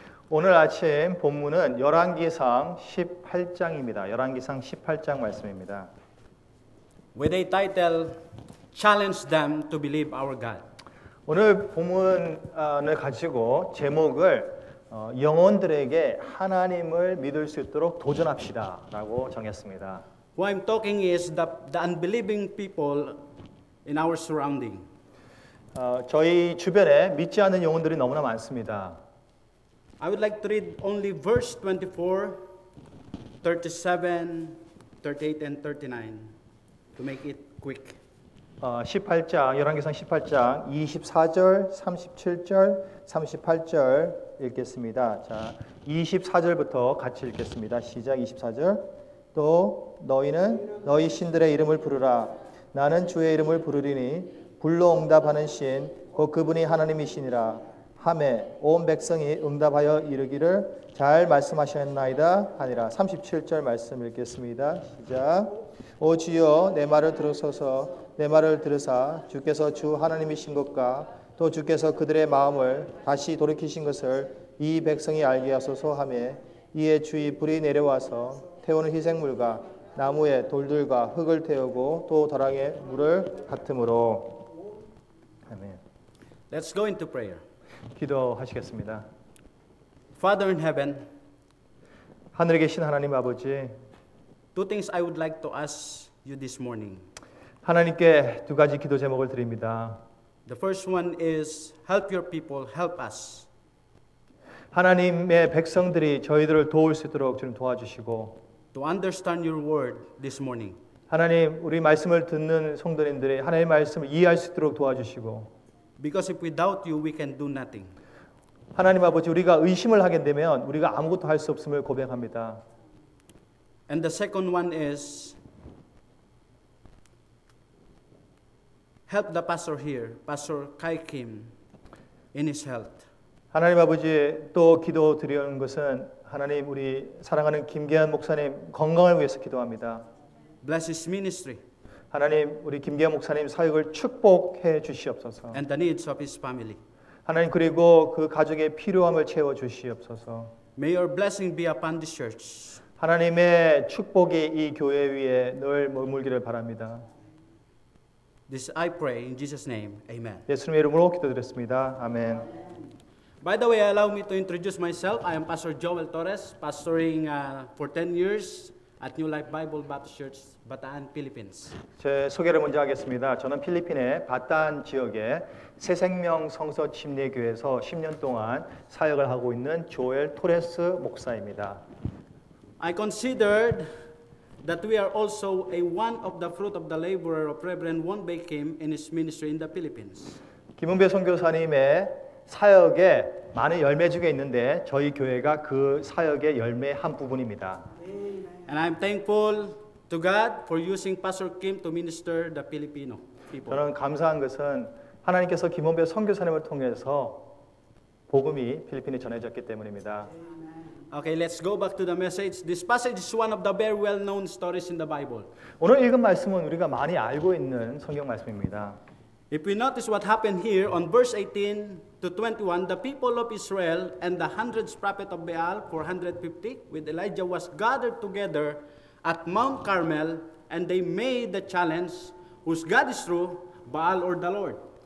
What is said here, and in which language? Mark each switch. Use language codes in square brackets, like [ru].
[ko] 오늘 아침 본문은 열왕기상 18장입니다. 열왕기상 18장 말씀입니다. [en] With a title, Challenge them to believe our God. [ko] 오늘 본문을 가지고 제목을 영혼들에게 하나님을 믿을 수 있도록 도전합시다 라고 정했습니다. [en] Who I'm talking is the unbelieving people in our surrounding. [ko] 저희 주변에 믿지 않는 영혼들이 너무나 많습니다. [en] I would like to read only verse 24, 37, 38, and 39 to make it quick. [ko] 18장, 열왕기상 18장 24절, 37절, 38절 읽겠습니다. 자, 24절부터 같이 읽겠습니다. 시작. 24절. 또 너희는 너희 신들의 이름을 부르라. 나는 주의 이름을 부르리니 불로 응답하는 신 곧 그분이 하나님이시니라. 하매 온 백성이 응답하여 이르기를 잘 말씀하셨나이다 하니라. 37절 말씀 읽겠습니다. 시작. 오 주여 내 말을 들으소서. 내 말을 들으사 주께서 주 하나님이신 것과 또 주께서 그들의 마음을 다시 돌이키신 것을 이 백성이 알게 하소서 하며 이에 주의 불이 내려와서 태우는 희생물과 나무에 돌들과 흙을 태우고 또 벼랑에 물을 같음으로. 아멘. [en] Let's go into prayer. [ko] 기도하시겠습니다. [en] Father in heaven, [ko] 하늘에 계신 하나님 아버지, [en] two things I would like to ask you this morning. [ko] 하나님께 2가지 기도 제목을 드립니다. [en] The first one is help your people, help us. [ko] 하나님의 백성들이 저희들을 도울 수 있도록 주님 도와주시고, [en] To understand your word this morning. [ko] 하나님 우리 말씀을 듣는 성도님들이 하나님의 말씀을 이해할 수 있도록 도와주시고, [en] Because if we doubt you, we can do nothing. [ko] 하나님 아버지 우리가 의심을 하게 되면 우리가 아무것도 할 수 없음을 고백합니다. [en] And the second one is help the pastor here, Pastor Kai Kim, in his health. [ko] 하나님 아버지 또 기도 드리는 것은 하나님 우리 사랑하는 김계한 목사님 건강을 위해서 기도합니다. [en] Bless his ministry [ko] 하나님 우리 김계한 목사님 사역을 축복해 주시옵소서. [en] and the needs of his family. [ko] 하나님 그리고 그 가족의 필요함을 채워 주시옵소서. [en] May your blessing be upon this church. [ko] 하나님의 축복이 이 교회 위에 늘 머물기를 바랍니다. [en] This I pray in Jesus' name. Amen. [ko] 예수님의 이름으로 기도드렸습니다. 아멘. [en] By the way, allow me to introduce myself. I am Pastor Joel Torres, pastoring for 10 years at New Life Bible Baptist Church, Bataan, Philippines. [ko] 제 소개를 먼저 하겠습니다. 저는 필리핀의 바탄 지역의 새생명 성서 침례교회에서 10년 동안 사역을 하고 있는 조엘 토레스 목사입니다. [en] I considered that we are also one of the fruit of the laborer of Reverend Won Bae Kim in his ministry in the Philippines. [ko] 김은배 선교사님의 사역에 많은 열매 중에 있는데 저희 교회가 그 사역의 열매 한 부분입니다. [en] And I'm thankful to God for using Pastor Kim to minister the Filipino people. [ko] 저는 감사한 것은 하나님께서 김은배 선교사님을 통해서 복음이 필리핀에 전해졌기 때문입니다. [en] Okay, let's go back to the message. This passage is one of the very well-known stories in the Bible. [ko] 오늘 읽은 말씀은 우리가 많이 알고 있는 성경 말씀입니다. [en] If we notice what happened here on verse 18 to 21, the people of Israel and the hundreds prophet of Baal, 450, with Elijah was gathered together at Mount Carmel, and they made the challenge, whose God is true, Baal or the Lord.